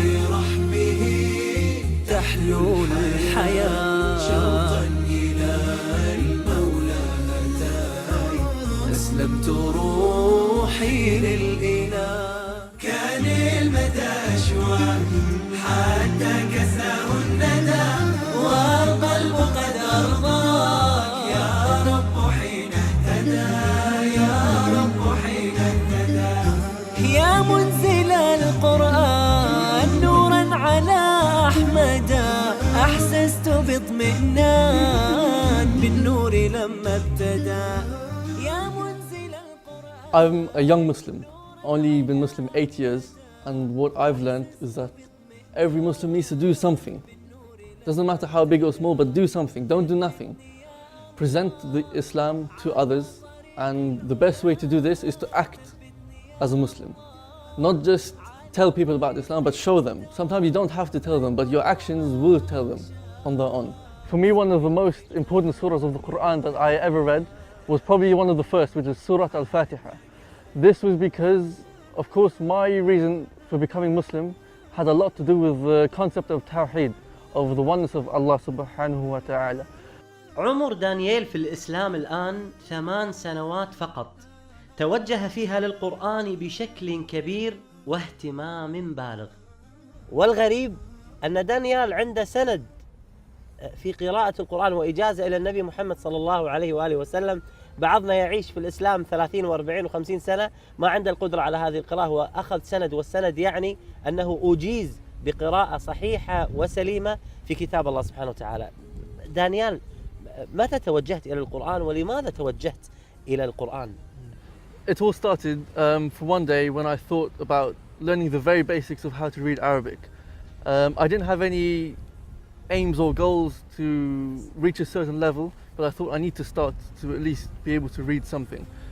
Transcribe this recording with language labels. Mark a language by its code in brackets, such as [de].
[ar] برحمه تحلو الحياة شوقا إلى المولى هتاي أسلمت روحي للإله كان المدى أشواق حتى كساه الندى والقلب قد أرضاك يا رب حين اهتدى يا رب حين اهتدى يا منزل القرآن نورا على أحمد أحسست باطمئنان بالنور لما ابتدى يا منزل القرآن. [en] I'm a young Muslim, only been Muslim 8 years, and what I've learned is that every Muslim needs to do something. Doesn't matter how big or small, but do something, don't do nothing. Present the Islam to others, and the best way to do this is to act as a Muslim. Not just tell people about Islam, but show them. Sometimes you don't have to tell them, but your actions will tell them on their own. For me, one of the most important surahs of the Quran that I ever read was probably one of the first, which is Surah Al-Fatiha. This was because, of course, my reason for becoming Muslim had a lot to do with the concept of Tawheed, of the oneness of Allah subhanahu wa ta'ala. [ar] عمر دانييل في الإسلام الآن 8 سنوات فقط، توجه فيها للقرآن بشكل كبير واهتمام بالغ. والغريب أن دانيال عنده سند في قراءة القرآن وإجازة إلى النبي محمد صلى الله عليه وآله وسلم. بعضنا يعيش في الإسلام 30 و40 و50 سنة ما عنده القدرة على هذه القراءة، وأخذ سند، والسند يعني أنه أجيز بقراءة صحيحة وسليمة في كتاب الله سبحانه وتعالى. دانيال، متى توجهت إلى القرآن ولماذا توجهت إلى القرآن؟ [en] It all started for one day when I thought about learning the very basics of how to read Arabic. I didn't have any aims or goals to reach a certain level, but I thought I need to start to at least be able to read something.